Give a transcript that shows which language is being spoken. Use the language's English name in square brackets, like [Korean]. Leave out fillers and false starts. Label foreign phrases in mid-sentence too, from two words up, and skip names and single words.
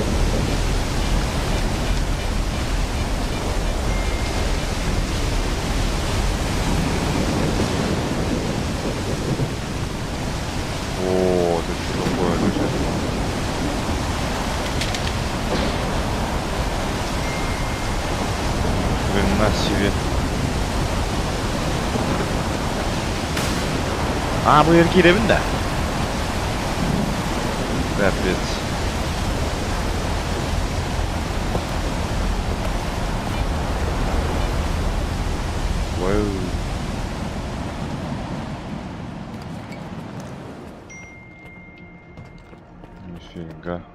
[Russian] О, тут что такое лежит? Хрена себе. А, [Turkish] bu erkeğin evinde. Kıyafet. Wow. [Russian] Нифига.